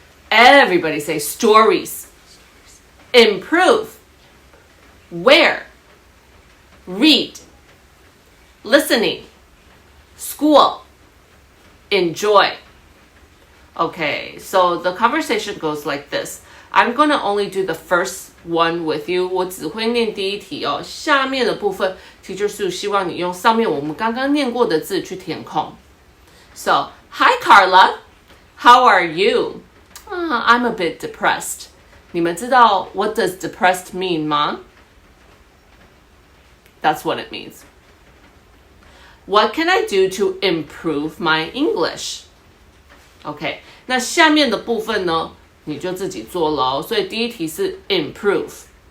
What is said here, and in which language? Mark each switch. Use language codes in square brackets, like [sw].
[en] Everybody say stories, improve, where, read, listening, school, enjoy. Okay, so the conversation goes like this. I'm going to only do the first one with you. [zh] 我只会念第一题哦，下面的部分 Teacher Sue 希望你用上面我们刚刚念过的字去填空。 [en] So, hi Carla, how are you? I'm a bit depressed. [zh] 你们知道 [en] what does depressed mean [zh] 吗？ [en] That's what it means. What can I do to improve my English? [zh] OK, 那下面的部分呢，你就自己做咯。所以第一题是 improve.